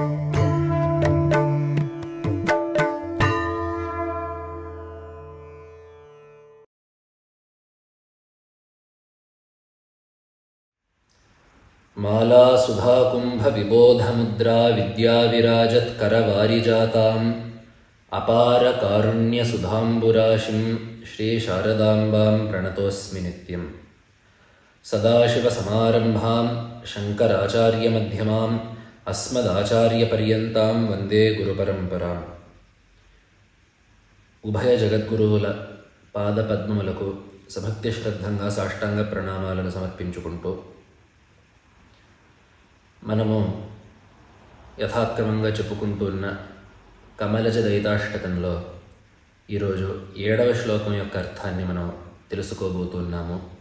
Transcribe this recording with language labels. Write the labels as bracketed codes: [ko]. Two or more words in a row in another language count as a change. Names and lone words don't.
[sa] माला सुधा कुंभ विबोधमुद्रा विद्याविराजत्करवारिजाताम् अपार कारुण्य सुधाम्बुराशिं श्री शारदाम्बां प्रणतोऽस्मि नित्यं। सदाशिवसमारम्भां शङ्कराचार्यमध्यमाम् अस्मदाचार्यपर्यन्तां वन्दे गुरुपरम्पराम्। [te] ఉభయ జగద్గురువుల పాదపద్మములకు సభక్తి శ్రద్ధంగా సాష్టాంగ ప్రణామాలను సమర్పించుకుంటూ మనము యథాక్రమంగా చెప్పుకుంటున్న కమలజ దయితాష్టకంలో ఈరోజు 7వ శ్లోకం యొక్క అర్థాన్ని మనం తెలుసుకోబోతున్నాము.